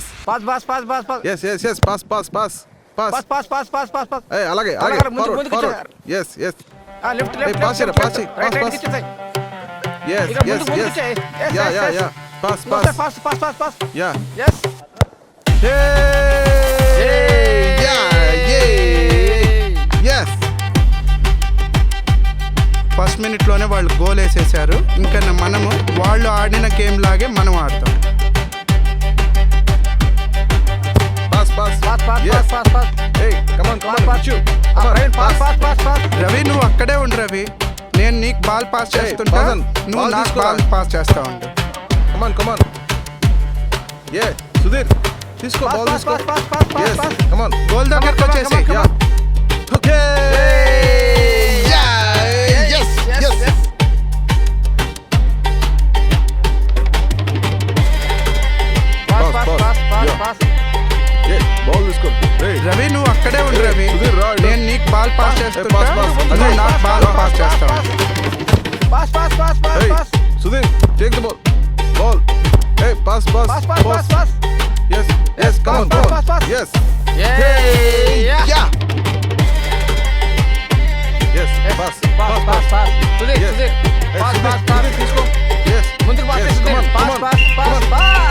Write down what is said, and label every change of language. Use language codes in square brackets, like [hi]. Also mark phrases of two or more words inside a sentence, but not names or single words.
[en] pass pass pass pass pass yes yes yes pass pass pass pass. pass pass pass pass pass pass. [te] ఏ అలాగే అలాగే. అలాగే, ముందుకు, ఫార్వర్డ్ ముందుకు [en] ఫార్వర్డ్. yes yes [te] ఆ లెఫ్ట్ Hey, లెఫ్ట్. pass చేయరా, pass చేయి, [en] pass, pass. yes [te] ఇక్కడ yes ముందుకు, yes ముందుకు చేయి. Yes, yeah yes, yeah yes. yeah [en] పాస్ పాస్ పాస్. pass pass pass pass. yeah yes. yes. [te] ఫస్ట్ మినిట్లోనే వాళ్ళు గోల్ వేసేసారు. ఇంకా మనము వాళ్ళు ఆడిన గేమ్ లాగే మనం ఆడతాం. [en] pass pass pass pass yes pass pass pass. hey come on come on పాస్ Pichu. ఆ come on right pass pass. pass pass pass. [te] రవి నువ్వు అక్కడే ఉండు రవి, నేను నీకు [en] ball pass [te] Hey, చేస్తుంటా, Pasan, నువ్వు ball నాకు తీసుకోరా. [en] ball pass [te] చేస్తా ఉండు. [en] come on come on yeah సుధీర్ తీసుకో పాస్ బాల్ పాస్ [te] తీసుకో. [en] pass pass pass yes పాస్. come on [te] గోల్ దగ్గరకు [en] come on, [te] వచ్చేసి [en] come on, yeah okay yeah yes yes పాస్ Pass, పాస్ pass. pass pass Yeah. పాస్. yeah ball తీసుకో. hey [te] రవి నువ్వు అక్కడే ఉండు రవి, సుధీర్ రా, ఇటు. నేను నీకు [en] ball pass [te] చేస్తుంటా, [en] pass, pass. [te] నువ్వు నాకు [en] ball pass [te] చేస్తా ఉండు. [en] pass pass pass pass hey పాస్. సుధీర్ take the ball hey pass pass pass pass pass pass. yes yes come on pass, come pass, on pass. yes Yeah. yeah yes pass pass pass pass. సుధీర్ yes సుధీర్ hey పాస్ సుధీర్ pass pass. [te] సుధీర్ తీసుకో. yes ముందుకు పాస్ yes చేయి [en] come on సుధీర్. come పాస్ on పాస్ come పాస్ on పాస్.